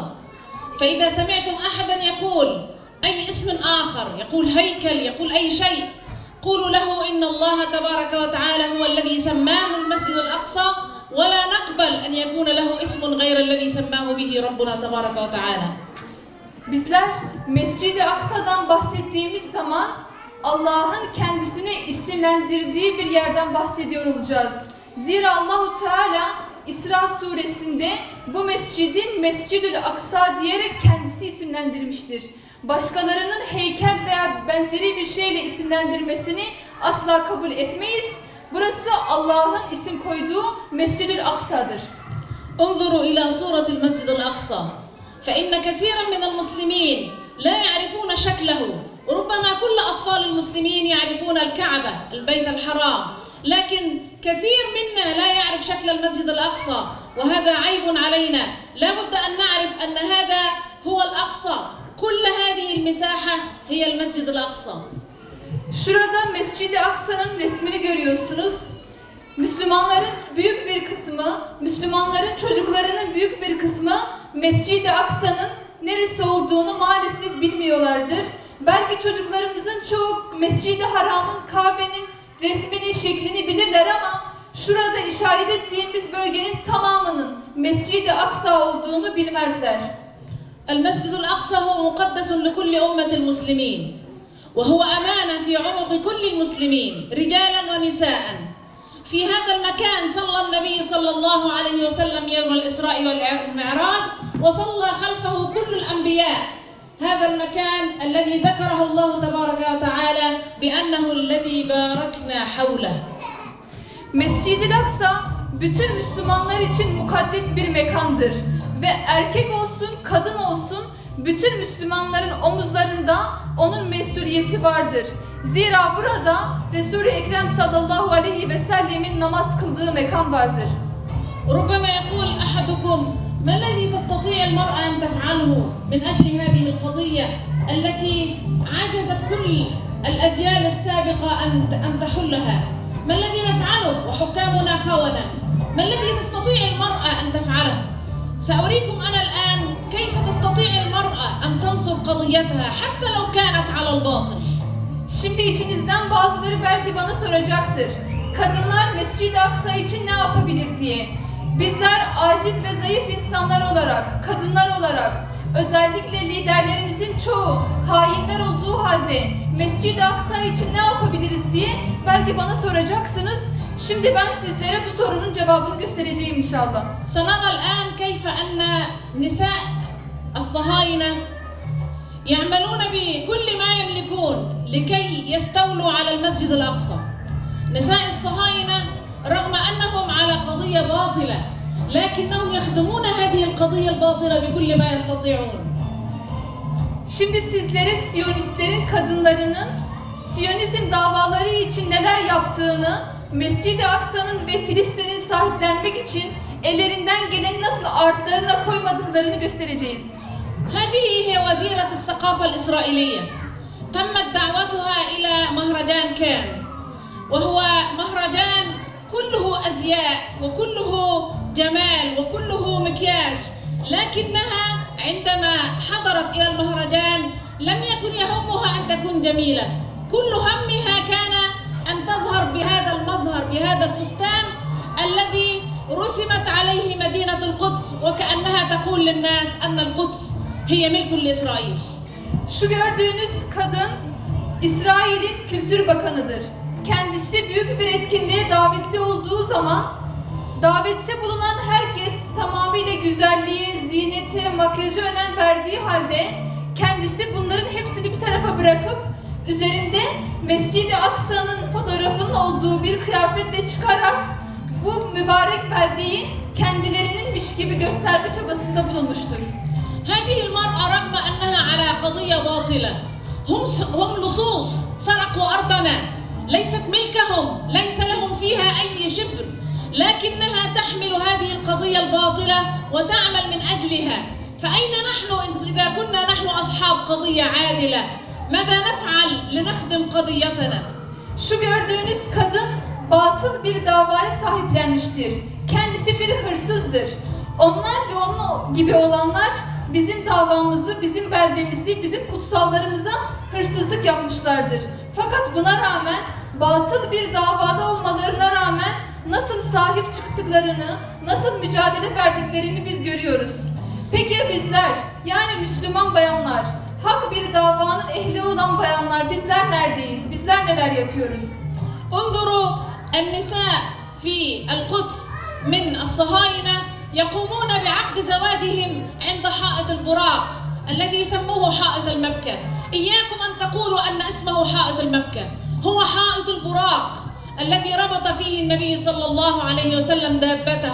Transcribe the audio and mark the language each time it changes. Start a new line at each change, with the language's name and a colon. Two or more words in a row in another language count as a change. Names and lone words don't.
Arabic: فإذا سمعتم أحدا يقول أي اسم آخر، يقول هيكل، يقول أي شيء، قولوا له إن الله تبارك وتعالى هو الذي سماه المسجد الأقصى، ولا نقبل أن يكون له اسم غير الذي سماه به ربنا تبارك وتعالى.
Turkish: Bizler Mescid-i Aksa'dan bahsettiğimiz zaman Allah'ın kendisini isimlendirdiği bir yerden bahsediyor olacağız. Zira Allahu Teala İsra suresinde bu mescidi Mescid-ül Aksa diyerek kendisi isimlendirmiştir. Başkalarının heykel veya benzeri bir şeyle isimlendirmesini asla kabul etmeyiz. Burası Allah'ın isim koyduğu Mescid-ül Aksa'dır.
Arabic: انظروا إلى صورة المسجد الأقصى، فإن كثيرا من المسلمين لا يعرفون شكله، وربما كل أطفال المسلمين يعرفون الكعبة، البيت الحرام، لكن كثير منا لا يعرف شكل المسجد الأقصى، وهذا عيب علينا. لا بد أن نعرف أن هذا هو الأقصى، كل هذه المساحة هي المسجد الأقصى.
Turkish: Şurada Mescid-i Aksa'nın resmini görüyorsunuz. Müslümanların büyük bir kısmı, Müslümanların çocuklarının büyük bir kısmı Mescid-i Aksa'nın neresi olduğunu maalesef bilmiyorlardır. Belki çocuklarımızın çoğu Mescid-i Haram'ın, Kabe'nin resmini, şeklini bilirler ama şurada işaret ettiğimiz bölgenin tamamının Mescid-i Aksa olduğunu bilmezler.
Arabic: المسجد الأقصى هو مقدس لكل أمة المسلمين، وهو أمانة في عنق كل المسلمين رجالا ونساء. في هذا المكان صلى النبي صلى الله عليه وسلم يوم الإسراء والمعراج، وصلى خلفه كل الأنبياء. هذا المكان الذي ذكره الله تبارك وتعالى بأنه الذي باركنا حوله.
Turkish: Mescid-i Aksa bütün Müslümanlar için mukaddes bir mekandır. Ve erkek olsun, kadın olsun bütün Müslümanların omuzlarında onun mesuliyeti vardır. Zira burada Resul-i Ekrem
Arabic: صلى الله عليه وسلم
Turkish: namaz kıldığı mekan vardır.
Arabic: ربما يقول أحدكم ما الذي تستطيع المرأة أن تفعله من أجل هذه القضية التي عجزت كل الأجيال السابقة أن تحلها؟ ما الذي نفعله وحكامنا خونة؟ ما الذي تستطيع المرأة أن تفعله؟ سأريكم أنا الآن كيف تستطيع المرأة أن تنصر قضيتها حتى لو كانت على الباطل.
Turkish: Şimdi içinizden bazıları belki bana soracaktır. Kadınlar Mescid-i Aksa için ne yapabilir diye. Bizler aciz ve zayıf insanlar olarak, kadınlar olarak, özellikle liderlerimizin çoğu hainler olduğu halde Mescid-i Aksa için ne yapabiliriz diye belki bana soracaksınız. Şimdi ben sizlere bu sorunun cevabını göstereceğim inşallah.
Arabic: سنرى الآن كيف أن نساء الصهاينة يعملون بكل ما يملكون لكي يستولوا على المسجد الأقصى. نساء الصهاينة رغم أنهم على قضية باطلة لكنهم يخدمون هذه القضية الباطلة بكل ما يستطيعون.
Turkish: Şimdi sizlere Siyonistlerin kadınlarının Siyonizm davaları için neler yaptığını, Mescid-i Aksa'nın ve Filistin'in sahiplenmek için ellerinden geleni nasıl artlarına koymadıklarını göstereceğiz.
Arabic: هذه هي وزيرة الثقافة الإسرائيلية. تمت دعوتها إلى مهرجان كان، وهو مهرجان كله أزياء وكله جمال وكله مكياج، لكنها عندما حضرت إلى المهرجان لم يكن يهمها أن تكون جميلة، كل همها كان أن تظهر بهذا المظهر، بهذا الفستان الذي رسمت عليه مدينة القدس، وكأنها تقول للناس أن القدس هي ملك لإسرائيل.
Turkish: Şu gördüğünüz kadın İsrail'in Kültür Bakanı'dır. Kendisi büyük bir etkinliğe davetli olduğu zaman davette bulunan herkes tamamıyla güzelliğe, ziynete, makyaja önem verdiği halde kendisi bunların hepsini bir tarafa bırakıp üzerinde Mescid-i Aksa'nın fotoğrafının olduğu bir kıyafetle çıkarak bu mübarek beldeyi kendilerininmiş gibi gösterme çabasında bulunmuştur.
Arabic: هذه المرأة رغم أنها على قضية باطلة، هم لصوص سرقوا أرضنا، ليست ملكهم، ليس لهم فيها أي شبر، لكنها تحمل هذه القضية الباطلة وتعمل من أجلها. فأين نحن إذا كنا نحن أصحاب قضية عادلة؟ ماذا نفعل لنخدم قضيتنا؟
Turkish: Şu gördüğünüz kadın batıl bir davaya sahiplenmiştir. Kendisi bir hırsızdır. Onlar ve onun gibi olanlar bizim davamızı, bizim beldemizi, bizim kutsallarımıza hırsızlık yapmışlardır. Fakat buna rağmen, batıl bir davada olmalarına rağmen nasıl sahip çıktıklarını, nasıl mücadele verdiklerini biz görüyoruz. Peki ya bizler, yani Müslüman bayanlar, hak bir davanın ehli olan bayanlar, bizler neredeyiz? Bizler neler yapıyoruz?
Arabic: انظروا النساء في القدس من الصهاينة يقومون بعقد زواجهم عند حائط البراق الذي يسموه حائط المبكى. إياكم أن تقولوا أن اسمه حائط المبكى، هو حائط البراق الذي ربط فيه النبي صلى الله عليه وسلم دابته.